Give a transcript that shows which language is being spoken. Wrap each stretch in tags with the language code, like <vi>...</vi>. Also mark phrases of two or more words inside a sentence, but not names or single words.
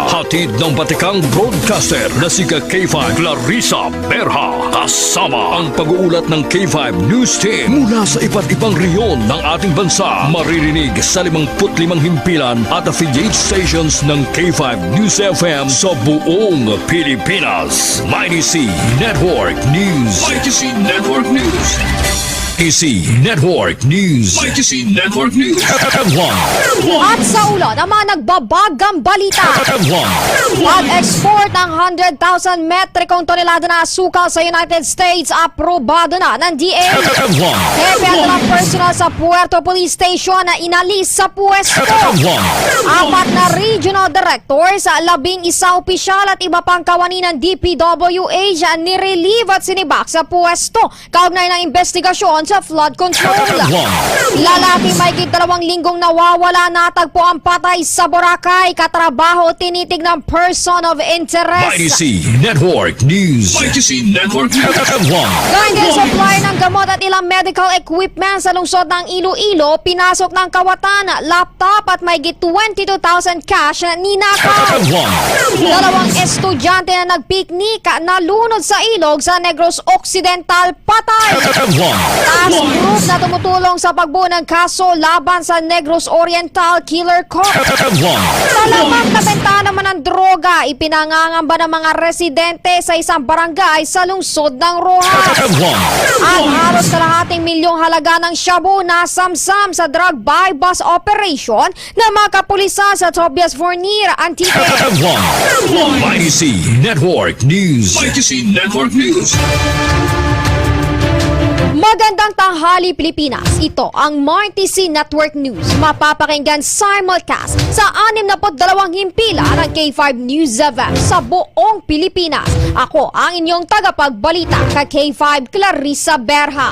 <tl>Hatid ng batikang broadcaster na si K5 Clarissa Berha. Kasama ang pag-uulat ng K5 News Team mula sa iba't ibang reyon ng ating bansa. Maririnig sa 55 himpilan at</tl> <en>affiliate stations</en> <tl>ng K5 News FM sa buong Pilipinas. Mighty C Network News. Mighty C Network News. IC Network News. Mighty C Network News. At sa ulo ng mga nagbabagang balita, pag-export ng 100,000 metrikong tonelada na asukal sa United States, aprobado na ng DA. Hepe at mga personal sa Puerto Police Station na inalis sa pwesto. 4 na regional directors, 11 opisyal at iba pang kawani ng DPWH nirelieve at sinibak sa pwesto kaugnay ng investigasyon sa</tl> <en>flood control.</en> <tl>Lalaki may 2 linggong nawawala, natagpo ang patay sa Boracay, katrabaho tinitig ng</tl> <en>person of interest.</en> <tl>Mighty C Network News. Mighty C Network News. Gawin din supply ng gamot at ilang</tl> <en>medical equipment</en> <tl>sa lungsod ng Iloilo, pinasok ng kawatan, laptop at may 22,000 cash na ninakaw. 2 estudyante na nagpiknik nalunod sa ilog sa Negros Occidental, patay.</tl> <en>Task group</en> <tl>na tumutulong sa pagbuo ng kaso laban sa Negros Oriental Killer Corp. Talagang nabenta naman ng droga, ipinangangamba ng mga residente sa isang barangay sa lungsod ng Rojas. At halos kalahating milyong halaga ng shabu na samsam sa</tl> <en>drug buy bus operation</en> <tl>ng mga kapulisan sa Tobias Fournier, Antique. Mighty C Network News. Mighty C Network News. Magandang tanghali, Pilipinas. Ito ang Mighty C Network News. Mapapakinggan simulcast sa 62 himpila ng K5 News FM sa buong Pilipinas. Ako ang inyong tagapagbalita ka K5 Clarissa Berha.</tl>